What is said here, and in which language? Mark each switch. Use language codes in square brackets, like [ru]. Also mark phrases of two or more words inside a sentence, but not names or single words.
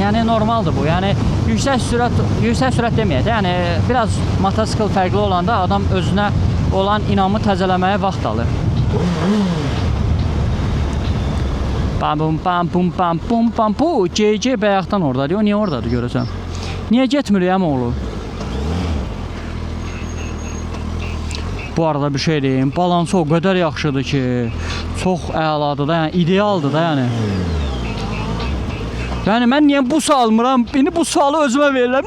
[az] Yəni normaldır bu. Yəni yüksək sürət deməyək də, yəni biraz motosikl fərqli olanda adam özünə olan inamı təzələməyə vaxt alır. Bam bum bam bum bam bum bam bu CC bayaqdan ordadır. O niyə ordadır görəsən? Niyə getmir əmoğlu? Bu arada bir şey deyim, balansı o qədər yaxşıdır ki, çox əladır da, yəni idealdır da, yəni. Yəni mən niyə bu almıram? Beni bu sualı özümə verirəm.